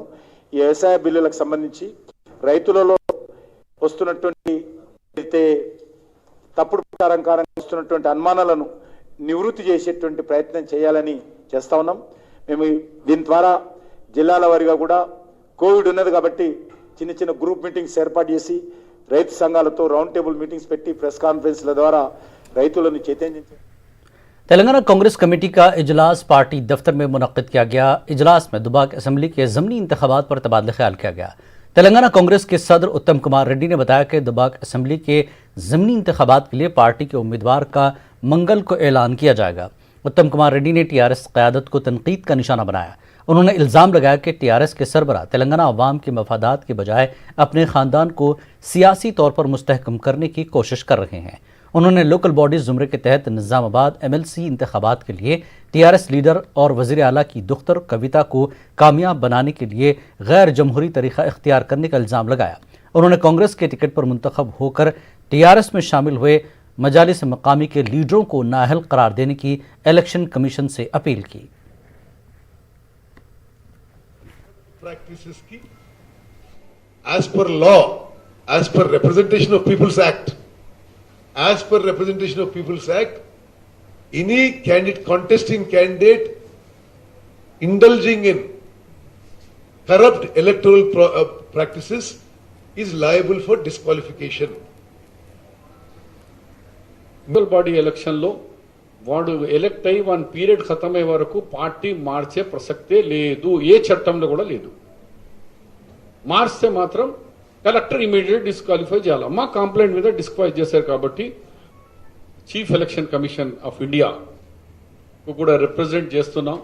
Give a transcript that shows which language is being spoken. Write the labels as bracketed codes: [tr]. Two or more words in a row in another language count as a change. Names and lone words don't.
[te] ఈ వ్యవసాయ బిల్లులకు సంబంధించి రైతులలో వస్తున్నటువంటి తప్పుడు ప్రచారం వస్తున్నటువంటి అనుమానాలను నివృత్తి చేసేటువంటి ప్రయత్నం చేయాలని చేస్తా ఉన్నాం। మేము దీని ద్వారా జిల్లాల వారీగా కూడా కోవిడ్ ఉన్నది కాబట్టి చిన్న చిన్న [en] group meetings [te] ఏర్పాటు చేసి రైతు సంఘాలతో [en] round table meetings [te] పెట్టి [en] press conferences [te] ద్వారా రైతులను చైతన్యం। [ur] تلنگانہ کانگریس کمیٹی کا اجلاس پارٹی دفتر میں منعقد کیا گیا۔ اجلاس میں دباک اسمبلی کے ضمنی انتخابات پر تبادلہ خیال کیا گیا۔ تلنگانہ کانگریس کے صدر اتم کمار ریڈی نے بتایا کہ دباک اسمبلی کے ضمنی انتخابات کے لیے پارٹی کے امیدوار کا منگل کو اعلان کیا جائے گا۔ اتم کمار ریڈی نے TRS قیادت کو تنقید کا نشانہ بنایا۔ انہوں نے الزام لگایا کہ TRS کے سربراہ تلنگانہ عوام کے مفادات کے بجائے اپنے خاندان کو سیاسی طور پر مستحکم کرنے کی کوشش کر رہے ہیں۔ انہوں نے [en] local bodies [ur] زمرے کے تحت نظام آباد MLC انتخابات کے لیے TRS لیڈر اور وزیر اعلیٰ کی دختر کویتا کو کامیاب بنانے کے لیے غیر جمہوری طریقہ اختیار کرنے کا الزام لگایا. انہوں نے کانگریس کے ٹکٹ پر منتخب ہوکر TRS میں شامل ہوئے مجالس مقامی کے لیڈروں کو نااہل قرار دینے کی [en] election commission [ur] سے اپیل کی. [en] Practices की as per law, as per Representation of People's Act, as per Representation of People's Act, any candidate, contesting candidate indulging in corrupt electoral practices is liable for disqualification. municipal body election [te] వాడు ఎలక్ట్ అయ్యి [en] one period [te] ఖతమయ్యే వరకు పార్టీ మార్చే ప్రసక్తే లేదు, ఏ చట్టంలో కూడా లేదు. మార్చితే మాత్రం కలెక్టర్ [en] immediate disqualify [te] చేయాలి. మా కంప్లైంట్ మీద డిస్క్వాలిఫై చేశారు కాబట్టి చీఫ్ ఎలక్షన్ కమిషన్ ఆఫ్ ఇండియా కూడా రిప్రజెంట్ చేస్తున్నాం.